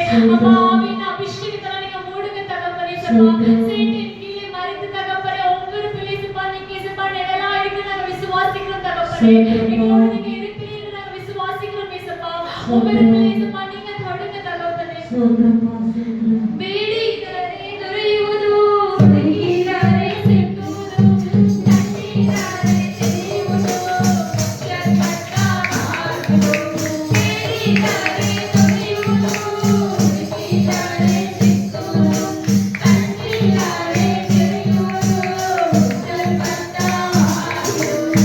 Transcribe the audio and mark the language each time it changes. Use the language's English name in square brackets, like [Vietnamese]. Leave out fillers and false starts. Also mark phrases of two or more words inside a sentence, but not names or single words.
[Tamil] அப்பா ஆவியின் அபிஷேகத்தால நீங்க மூடுங்க தகப்பனே ஏசப்பா. சேட்டின் கீழே மறைத்து தகப்பனே ஒவ்வொரு பிள்ளை ஏசப்பா நீங்க ஏசப்பா நிழலா இருக்கு நாங்க விசுவாசிக்கிறோம் தகப்பனே. எங்களோட நீங்க இருப்பீர்கள் நாங்க விசுவாசிக்கிறோம் ஏசப்பா. ஒவ்வொரு பிள்ளை ஏசப்பா நீங்க தொடுங்க தகப்பனே. [Kannada] ಬೇಡಿದರೆ ದೊರೆಯುವುದು ತೆಗೆದರೆ ಸಿಕ್ಕುವುದು ತಟ್ಟಿದರೆ ತೆರೆಯುವುದು ಶರ್ಮಟ್ಟ ಮಾಡುವುದು. ಬೇಡಿದರೆ ದೊರೆಯುವುದು ತೆಗೆದರೆ ಸಿಕ್ಕುವುದು ತಟ್ಟಿದರೆ ತೆರೆಯುವುದು ಶರ್ಮಟ್ಟ ಮಾಡುವುದು.